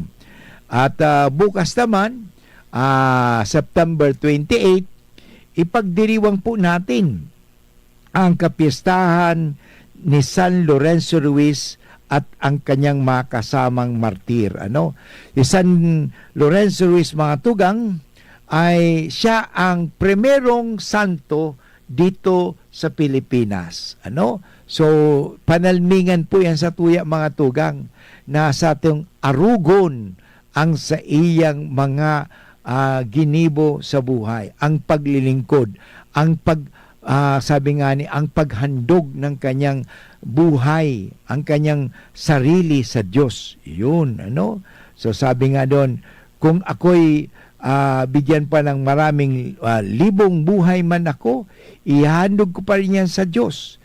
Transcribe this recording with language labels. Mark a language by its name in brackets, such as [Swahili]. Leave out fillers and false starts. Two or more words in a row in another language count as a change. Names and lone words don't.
[Filipino] At bukas naman, September 28, ipagdiriwang po natin ang kapistahan ni San Lorenzo Ruiz at ang kanyang mga kasamang martir. Si San Lorenzo Ruiz [Bikol] mga tugang [Filipino] ay siya ang primerong santo dito sa Pilipinas. [Bikol] So, panalmingan po yan sa tuya mga tugang na sa ating arugon ang sa iyang mga ginibo sa buhay, [Filipino] ang paglilingkod, ang sabi nga ni, ang paghandog ng kanyang buhay, ang kanyang sarili sa Diyos. Yun, So, sabi nga doon, kung ako'y bigyan pa ng maraming libong buhay man ako, ihandog ko pa rin yan sa Diyos.